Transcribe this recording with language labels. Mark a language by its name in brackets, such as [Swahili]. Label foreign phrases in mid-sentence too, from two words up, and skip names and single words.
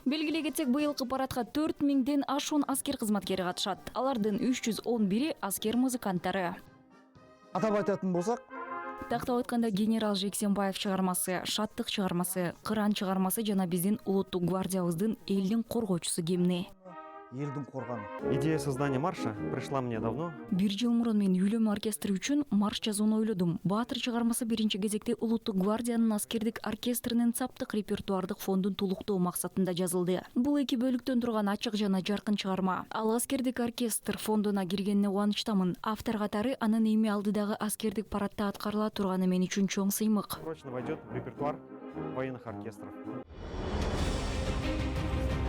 [Kyrgyz] Белгилей кетсек, быйылкы парадка 4000ден ашуун аскер кызматкери катышат. Алардын 311 аскер музыканттары. Атап айтатын болсак, Тактап айтканда генерал Жексенбаев чыгармасы, Шаттык чыгармасы, Кыран чыгармасы жана биздин улуттук гвардиябыздын элдин коргоочусу гимни. элдин корганы. [Russian] Идея создания марша пришла мне давно. [Kyrgyz] Бир жыл мурун мен үйлөмө оркестри үчүн марш жазууну ойлодум. Баатыр чыгармасы биринчи кезекте Улуттук гвардиянын аскердик оркестринин саптык репертуардык фондун толуктоо максатында жазылды. Бул эки бөлүктөн турган ачык жана жаркын чыгарма. Ал аскердик оркестр фондуна киргенине кубанычтамын. Автор катары анын эми алдыдагы аскердик парадта аткарыла турганы мен үчүн чоң сыймык. [Russian] Прочно войдет в репертуар военных оркестров.